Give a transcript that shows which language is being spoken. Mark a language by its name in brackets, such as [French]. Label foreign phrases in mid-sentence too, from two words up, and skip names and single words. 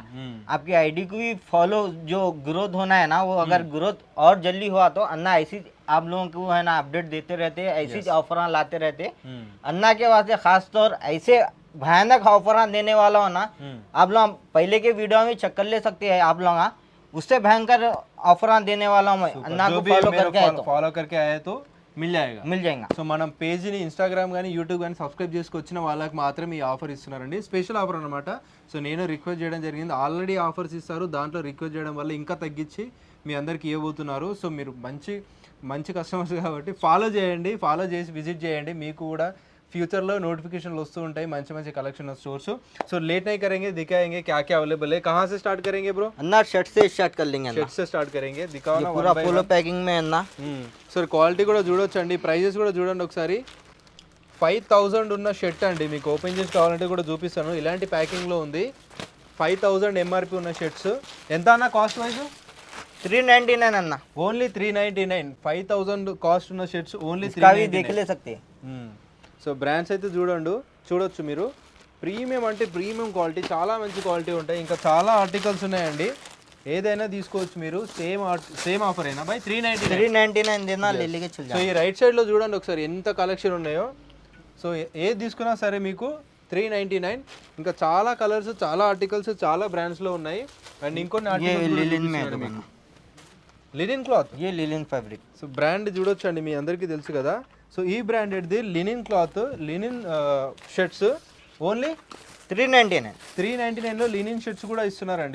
[Hindi] आपकी आईडी को भी फॉलो जो ग्रोथ होना है ना, वो अगर ग्रोथ और जल्दी हुआ तो अन्ना ऐसी आप लोगों को है ना अपडेट देते रहते, ऐसी ऑफर लाते रहते. अन्ना के वास्ते खास तौर ऐसे भयानक ऑफर देने वाला हो ना, आप लोग पहले के वीडियो में चक्कर ले सकते हैं आप लोग. उससे भयंकर ऑफर देने वाला हूँ मैं. अन्ना को फॉलो करके आए तो మిల్ जाएगा. [Telugu] సో మనం పేజ్ని ఇన్స్టాగ్రామ్ కానీ యూట్యూబ్ కానీ సబ్స్క్రైబ్ చేసుకొచ్చిన వాళ్ళకి మాత్రం ఈ ఆఫర్ ఇస్తున్నారండి. [English] special offer [Telugu] అనమాట. సో నేను రిక్వెస్ట్ చేయడం జరిగింది. [English] already offers [Telugu] ఇస్తారు, దాంట్లో రిక్వెస్ట్ చేయడం వల్ల ఇంకా తగ్గించి మీ అందరికి ఇవ్వబోతున్నారు. సో మీరు మంచి కస్టమర్స్ కాబట్టి ఫాలో చేయండి, ఫాలో చేసి విజిట్ చేయండి. మీకు కూడా ఫ్యూచర్లో నోటిఫికేషన్లు వస్తూ ఉంటాయి మంచి [English] collection stores. so late [Hindi] नहीं करेंगे, दिखाएंगे क्या क्या अवेलेबल है. कहाँ से स्टार्ट करेंगे ब्रो? अन्ना शर्ट से स्टार्ट कर लेंगे. शर्ट से स्टार्ट करेंगे. दिखाओ ना, पूरा [English] full packing [Hindi] में अन्ना. [English] so quality [Telugu] కూడా చూడొచ్చండి, ప్రైజెస్ కూడా చూడండి ఒకసారి. 5000 ఉన్న షర్ట్ అండి. మీకు ఓపెన్ చేసి కావాలంటే కూడా చూపిస్తాను. ఇలాంటి ప్యాకింగ్లో ఉంది. 5000 ఎంఆర్పి ఉన్న షర్ట్స్. ఎంత అన్న [English] cost wise? [Hindi] 399 अन्ना. [Telugu] ఓన్లీ 399. 5000 కాస్ట్ ఉన్న షర్ట్స్ ఓన్లీ 399. [Hindi] देख ले सकते. [English] so brands [Telugu] అయితే చూడొచ్చు మీరు. ప్రీమియం అంటే [English] premium quality, [Telugu] చాలా మంచి క్వాలిటీ ఉంటాయి. ఇంకా చాలా ఆర్టికల్స్ ఉన్నాయండి, ఏదైనా తీసుకోవచ్చు మీరు. [English] same offer [Telugu] అయినా బై [Hindi] 399 देना, ले लेके चल जाओ. [Telugu] సో ఈ రైట్ సైడ్లో చూడండి ఒకసారి ఎంత కలెక్షన్ ఉన్నాయో. సో ఏది తీసుకున్నా సరే మీకు 399. ఇంకా చాలా కలర్స్, చాలా ఆర్టికల్స్, చాలా బ్రాండ్స్లో ఉన్నాయి. అండ్ ఇంకొన్ని [English] linen cloth, linen fabric. so brand [Telugu] చూడొచ్చు అండి, మీ అందరికీ తెలుసు కదా. సో ఈ బ్రాండెడ్ది [English] linen cloth, linen shirts [Telugu] ఓన్లీ 399లో లినిన్ షర్ట్స్ కూడా ఇస్తున్నారండి.